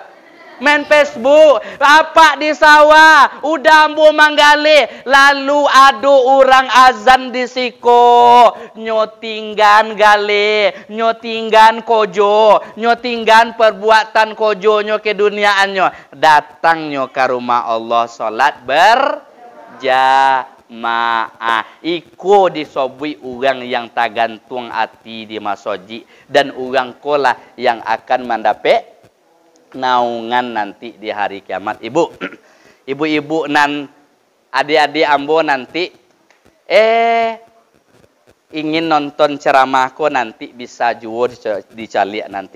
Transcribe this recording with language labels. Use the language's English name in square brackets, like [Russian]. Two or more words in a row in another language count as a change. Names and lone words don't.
[Minangkabau] Main Facebook, apa di sawah, udah ambo manggale, lalu ada orang azan di siko, nyotinggan gale, nyotinggan kojo, nyotinggan perbuatan kojonyo ke duniaannya, datangnya ke rumah Allah salat berjamaah. Iko disobui orang yang tagantung hati di masoji, dan orang kolah yang akan mendapat naungan nanti di hari kiamat. Ibu-ibu nan adik-adik ambo nanti ingin nonton ceramahku nanti bisa juga dicalik nanti.